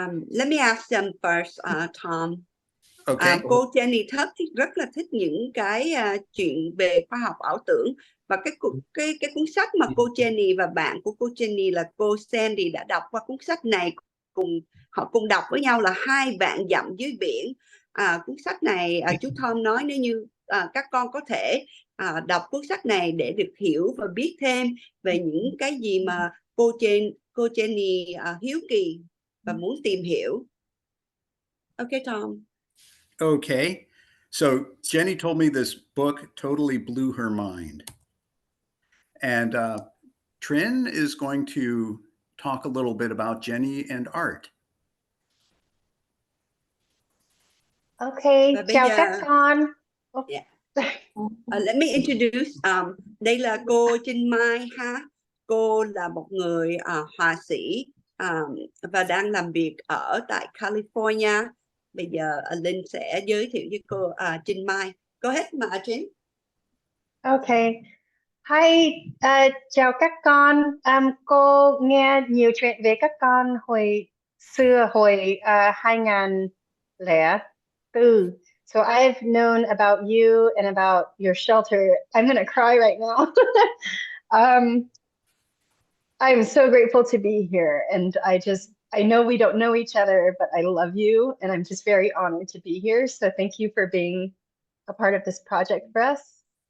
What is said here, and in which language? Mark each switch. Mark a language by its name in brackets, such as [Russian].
[English] Let me ask them first, Tom. Okay. [Vietnamese] Cô Jenny rất là thích những cái chuyện về khoa học ảo tưởng, và cái cuốn sách mà cô Jenny và bạn của cô Jenny là cô Sandy đã đọc qua cuốn sách này, họ cùng đọc với nhau là 2 vạn dặm dưới biển. Cuốn sách này chú Tom nói nếu như các con có thể đọc cuốn sách này để được hiểu và biết thêm về những cái gì mà cô Jenny hiếu kỳ và muốn tìm hiểu. [English] Okay, Tom. Okay. So Jenny told me this book totally blew her mind. And Trin is going to talk a little bit about Jenny and art. [Vietnamese] Okay, chào các con. [English] Yeah. Let me introduce. [Vietnamese] Đây là cô Trinh Mai ha. Cô là một người họa sĩ và đang làm việc ở tại California. Bây giờ Linh sẽ giới thiệu với cô Trinh Mai. [English] Go ahead mà Trinh. [Vietnamese] Okay. Hi, chào các con. Cô nghe nhiều chuyện về các con hồi xưa, hồi 2004. [English] So I've known about you and about your shelter. I'm going to cry right now. I'm so grateful to be here. And I know we don't know each other, but I love you. And I'm just very honored to be here. So thank you for being a part of this project for us.